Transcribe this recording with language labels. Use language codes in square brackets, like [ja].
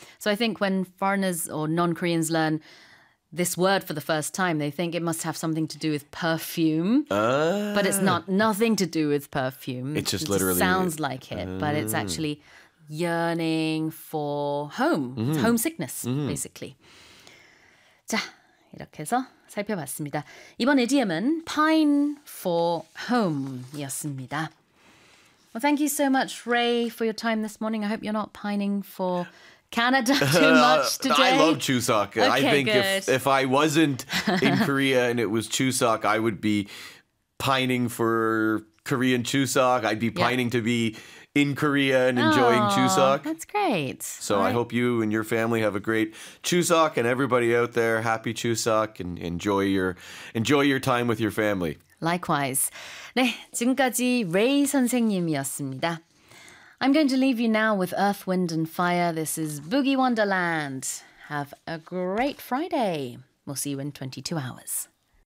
[en] So I think when foreigners or non-Koreans learn this word for the first time, they think it must have something to do with perfume. But it's not. Nothing to do with perfume. It's just literally it sounds like it, but it's actually yearning for home, homesickness, basically. [ko] 자, 이렇게 해서 살펴봤습니다. 이번 idiom은 pine for home이었습니다. [en] Well, thank you so much, Ray, for your time this morning. I hope you're not pining for Canada too much today. I love Chuseok. Okay, I think if I wasn't in Korea and it was Chuseok, I would be pining for Korean Chuseok. I'd be pining to be in Korea and enjoying Chuseok. That's great. So I hope you and your family have a great Chuseok, and everybody out there, happy Chuseok, and enjoy your time with your family. Likewise. [ko] 네, 지금까지 레이 선생님이었습니다. [en] I'm going to leave you now with Earth, Wind and Fire. This is Boogie Wonderland. Have a great Friday. We'll see you in 22 hours.